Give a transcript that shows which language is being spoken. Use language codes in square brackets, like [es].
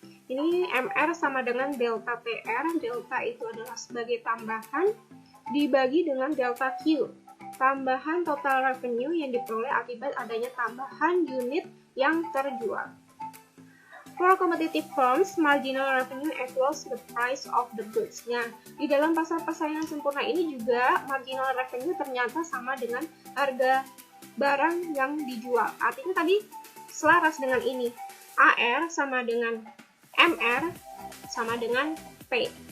[id] Ini MR sama dengan delta TR, delta itu adalah sebagai tambahan dibagi dengan delta Q, tambahan total revenue yang diperoleh akibat adanya tambahan unit yang terjual. [en] For competitive firms, marginal revenue equals the price of the goods. [id] Nah, di dalam pasar persaingan sempurna ini juga marginal revenue ternyata sama dengan harga barang yang dijual. Artinya tadi selaras dengan ini. AR sama dengan MR sama dengan P.